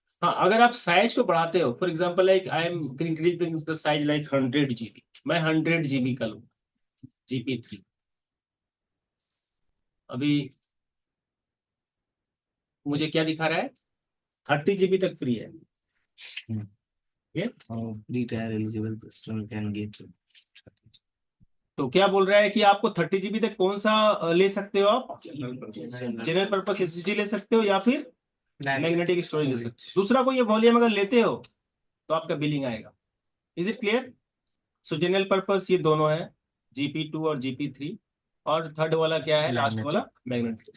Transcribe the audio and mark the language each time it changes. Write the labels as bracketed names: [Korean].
[Hindi] हाँ, अगर आप साइज को बढ़ाते हो, [English] for example like I am increasing the size like 100 GB, [Hindi] मैं 100 GB का लूंगा GP3। अभी मुझे क्या दिखा रहा है, 30 GB तक फ्री है। [English] free tier eligible customer can get [Hindi] तो क्या बोल रहा है कि आपको 30 GB तक कौन सा ले सकते हो आप, जनरल पर्पस SSD ले सकते हो या फिर मैग्नेटिक स्टोरेज ले सकते हो। दूसरा कोई ये वॉल्यूम अगर लेते हो तो आपका बिलिंग आएगा। [English] Is it clear? [Hindi] So general purpose ये दोनों है, GP2 और GP3, और थर्ड वाला क्या है, लास्ट वाला मैग्नेटिक।